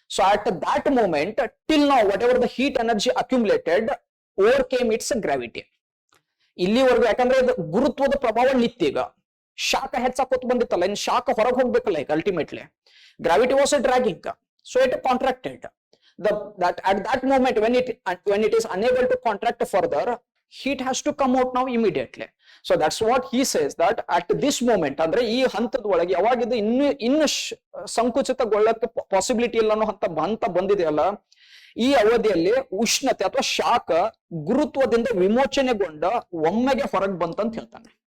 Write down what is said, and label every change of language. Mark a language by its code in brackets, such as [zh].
[en] So at that moment till now whatever the heat energy accumulated overcame its gravity. [kn] ಇಲ್ಲಿವರೆಗೂ ಯಾಕಂದ್ರೆ ಇದು ಗುರುತ್ವದ ಪ್ರಭಾವ ನಿತ್ಯ. ಈಗ ಶಾಖ ಹೆಚ್ಚಾಕೋತ್ ಬಂದಿತ್ತಲ್ಲ, ಇನ್ ಶಾಖ ಹೊರಗೆ ಹೋಗ್ಬೇಕಲ್ಲ ಈಗ ultimately. [en] Gravity was a dragging, so it contracted. That at that moment when it is unable to contract further, heat has to come out now immediately. So that's what he says, that at this moment [kn] ಅಂದ್ರೆ ಈ ಹಂತದ ಒಳಗೆ ಯಾವಾಗ ಇದು ಇನ್ನು ಸಂಕುಚಿತಗೊಳ್ಳಕ್ಕೆ possibility ಇಲ್ಲ ಅನ್ನೋ ಹಂತ ಬಂದಿದೆಯಲ್ಲ, ಈ ಅವಧಿಯಲ್ಲಿ ಉಷ್ಣತೆ ಅಥವಾ ಶಾಖ ಗುರುತ್ವದಿಂದ ವಿಮೋಚನೆಗೊಂಡ ಒಮ್ಮೆಗೆ ಹೊರಗೆ ಬಂತಂತ ಹೇಳ್ತಾನೆ.